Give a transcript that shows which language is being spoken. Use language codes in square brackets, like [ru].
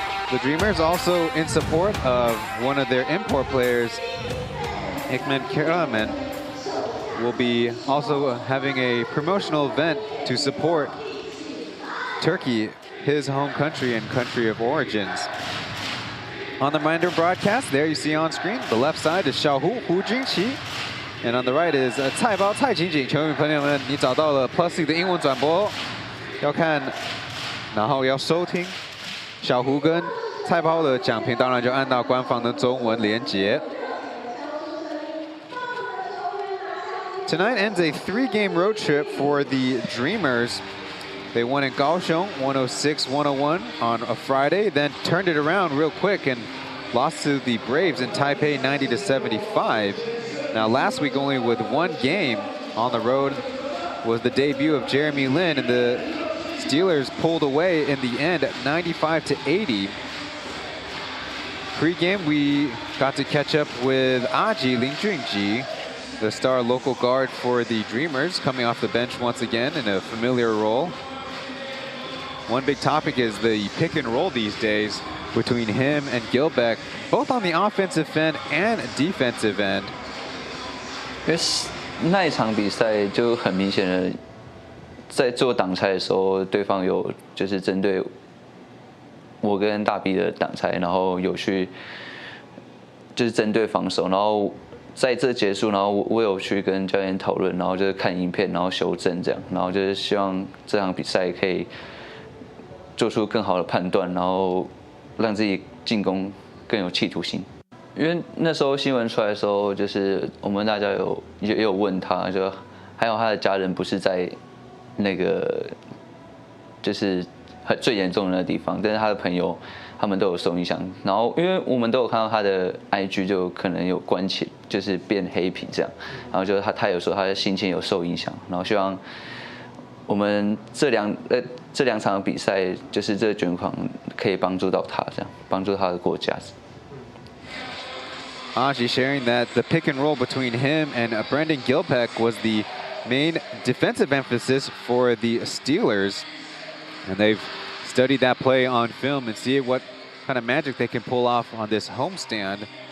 [en] The Dreamers also in support of one of their import players, Hikmet Karaman, will be also having a promotional event to support Turkey, his home country and country of origins. On the Mandarin broadcast, there you see on screen, the left side is Xiaohu Hu Jingqi, and on the right is Cai Bao Cai Jingjing. [zh] 球迷朋友们，你找到了 Plus 的英文转播，要看，然后要收听小胡跟菜包的讲评，当然就按到官方的中文连结。 [en] Tonight ends a 3-game road trip for the Dreamers. They won in Kaohsiung 106-101 on a Friday, then turned it around real quick and lost to the Braves in Taipei 90-75. Now last week only with 1 game on the road was the debut of Jeremy Lin, and the Steelers pulled away in the end at 95-80. Pre-game we got to catch up with Aji Lin Junji, the star local guard for the Dreamers, coming off the bench once again in a familiar role. One big topic is the pick and roll these days between him and Gilbeck, both on the offensive end and defensive end. [zh] 因为那一场比赛就很明显的，在做挡拆的时候，对方有就是针对我跟大 B 的挡拆，然后有去就是针对防守，然后在这结束，然后我有去跟教练讨论，然后就是看影片，然后修正这样，然后就是希望这场比赛可以做出更好的判断，然后让自己进攻更有企图心。因为那时候新闻出来的时候，就是我们大家也有问他，就还有他的家人不是在那个就是最严重的那个地方，但是他的朋友他们都有受影响。然后因为我们都有看到他的 IG 就可能有关起，就是变黑屏这样。然后就是他有说他的心情有受影响，然后希望我们这两场比赛就是这个捐款可以帮助到他，这样帮助他的国家。 [en] Aji sharing that the pick and roll between him and Brendan Gilbeck was the main defensive emphasis for the Steelers. And they've studied that play on film and see what kind of magic they can pull off on this homestand.